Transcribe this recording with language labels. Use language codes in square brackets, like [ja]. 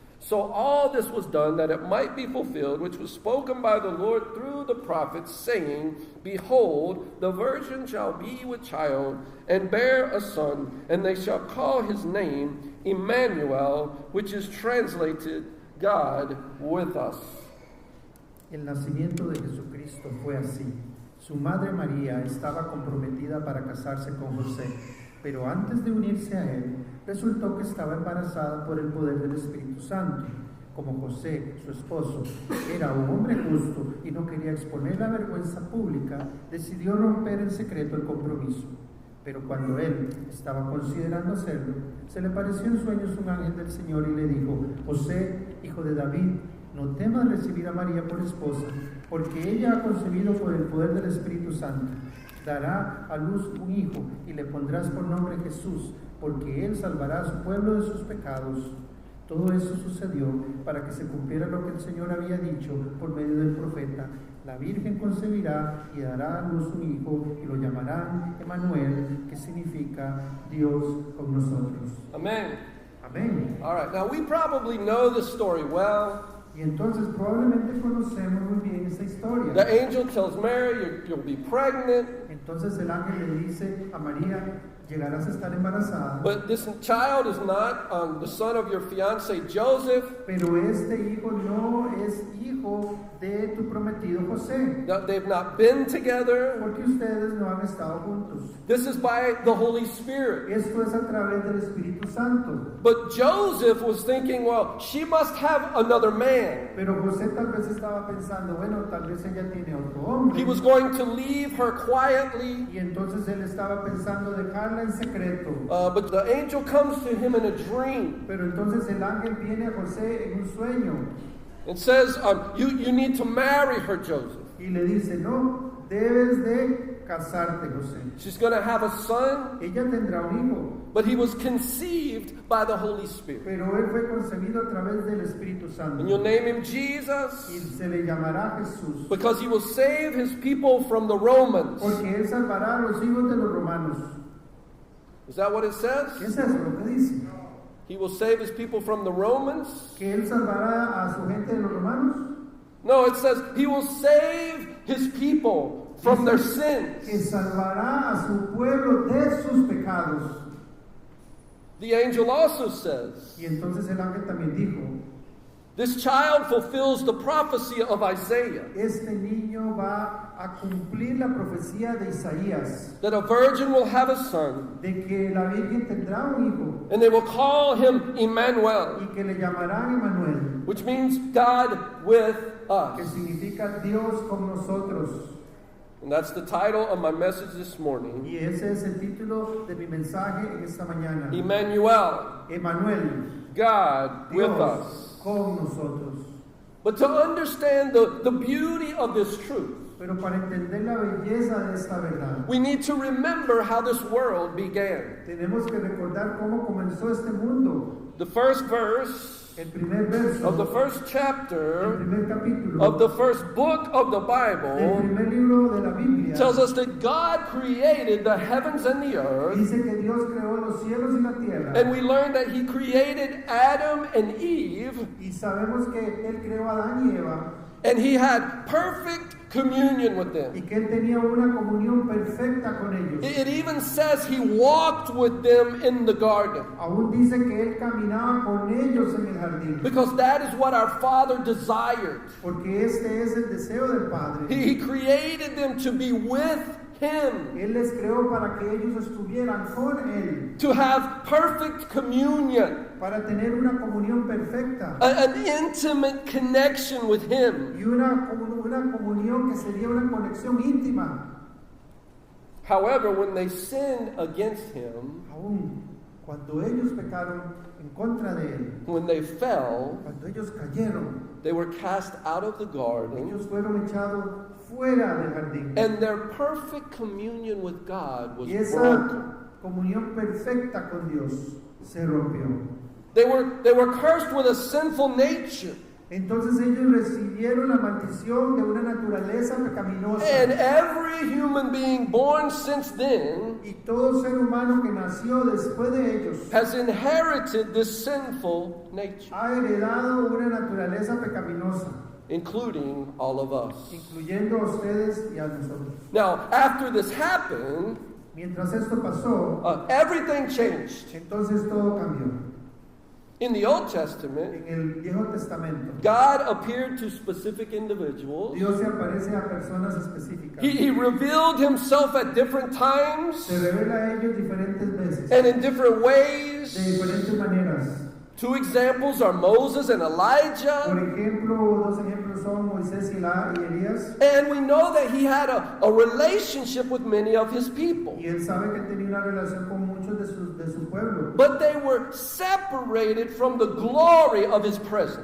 [en] So all this was done that it might be fulfilled, which was spoken by the Lord through the prophets, saying, Behold, the virgin shall be with child, and bear a son, and they shall call his name Emmanuel, which is translated, God with us. [es] El nacimiento de Jesucristo fue así. Su madre María estaba comprometida para casarse con José, pero antes de unirse a él, resultó que estaba embarazada por el poder del Espíritu Santo. Como José, su esposo, era un hombre justo y no quería exponer la vergüenza pública, decidió romper en secreto el compromiso. Pero cuando él estaba considerando hacerlo, se le apareció en sueños un ángel del Señor y le dijo: José, hijo de David, no temas recibir a María por esposa, porque ella ha concebido por el poder del Espíritu Santo. Dará a luz un hijo y le pondrás por nombre Jesús, porque él salvará a su pueblo de sus pecados. Todo eso sucedió para que se cumpliera lo que el Señor había dicho por medio del profeta: la Virgen concebirá y dará a luz un hijo y lo llamarán Emmanuel, que significa Dios con nosotros. [en] Amen. [es] Amén. [en] All right, now we probably know the story well. [es] Y entonces probablemente conocemos muy bien esta historia. [en] The angel tells Mary, you'll be pregnant. [es] Entonces el ángel le dice a María: llegarás a estar embarazada. [en] But this child is not the son of your fiancé Joseph. [es] Pero este hijo no es hijo de tu prometido José, [en] They've not been together. [es] porque ustedes no han estado juntos. [en] This is by the Holy Spirit. [es] Esto es a través del Espíritu Santo. [en] But Joseph was thinking, well, she must have another man. [es] Pero José tal vez estaba pensando, bueno, tal vez ella tiene otro hombre. [en] He was going to leave her quietly. [es] Y entonces él estaba pensando dejarla en secreto. [en] But the angel comes to him in a dream. [es] Pero entonces el ángel viene a José en un sueño [en] It says, you need to marry her, Joseph. [es] y le dice: no, debes de casarte, José. [en] She's going to have a son, [es] Ella tendrá un hijo, [en] but he was conceived by the Holy Spirit. [es] pero él fue concebido a través del Espíritu Santo. [en] And you'll name him [es] Y [en] Jesus, [es] se le llamará Jesús, [en] because he will save his people from the Romans. [es] porque él salvará a los hijos de los romanos. [en] Is that what it [es] ¿Qué [en] says? [es] es eso lo que dice? [en] He will save his people from the Romans? [es] ¿Que él salvará a su gente de los romanos? [en] No, it says he will save his people from their sins. [es] Que salvará a su pueblo de sus pecados. [en] The angel also says, [es] Y entonces el ángel también dijo: [en] This child fulfills the prophecy of Isaiah [es] Este niño va a cumplir la profecía de Isaías, [en] that a virgin will have a son, [es] de que la Virgen tendrá un hijo [en] and they will call him Emmanuel, [es] y que le llamarán Emmanuel, [en] which means God with [es] que [en] us. [es] significa Dios con nosotros. [en] And that's the title of my message this morning. [es] Y ese es el título de mi mensaje en esta mañana. [en] Emmanuel, [es] Emmanuel, [en] God with [es] Dios [en] us. [es] con nosotros. [en] But to understand the beauty of this truth, [es] Pero para entender la belleza de esta verdad, [en] we need to remember how this world began. [es] tenemos que recordar cómo comenzó este mundo. [en] The first verse [es] El primer verso [en] of the first [es] el [en] chapter [es] primer capítulo [en] of the first book of the [es] del [en] Bible [es] primer libro de la Biblia [en] tells us that God created the heavens and the earth, [es] dice que Dios creó los cielos y la tierra. [en] and we learned that He created Adam and Eve, [es] Y sabemos que Él creó a Adán y Eva [en] and He had perfect communion with [es] y [en] them. [es] que Él tenía una comunión perfecta con ellos. [en] It even says He walked with them in the garden, [es] Aún dice que Él caminaba con ellos en el jardín, [en] because that is what our Father desired. [es] porque este es el deseo del Padre. [en] He created them to be with Him, [es] Él les creó para que ellos estuvieran con Él, [en] to have perfect communion, [es] para tener una comunión perfecta [en] an intimate connection with Him. [es] y una comunión que sería una conexión íntima. [en] However, when they sinned against Him, [es] Aún cuando ellos pecaron en contra de Él, [en] when they fell, [es] cuando ellos cayeron, [en] they were cast out of the garden, [es] ellos fueron echados fuera del jardín. [en] and their perfect communion with God was [es] Y esa [en] broken. [es] comunión perfecta con Dios se rompió. [en] They were cursed with a sinful nature, [es] Entonces ellos recibieron la maldición de una naturaleza pecaminosa. [en] and every human being born since then [es] Y todo ser humano que nació después de ellos [en] has inherited this sinful nature, [es] ha heredado una naturaleza pecaminosa, [en] including all of us. [es] incluyendo a ustedes y a nosotros. [en] Now, after this happened, [es] Mientras esto pasó, [en] everything changed. [es] entonces todo cambió. [en] In the Old Testament, [es] En el Viejo Testamento, [en] God appeared to specific individuals. [es] Dios se aparece a personas específicas. [en] He revealed Himself at different times [es] Se revela a ellos diferentes veces, [en] and in different [es] de [en] ways. [es] diferentes maneras. [en] Two examples are Moses and [es] Por [en] Elijah. [es] ejemplo, dos ejemplos son Moisés y Elías. [en] And we know that He had a relationship with many of His people. [es] Y él sabe que tenía una relación con muchos de su pueblo. [en] But they were separated from the glory of His presence.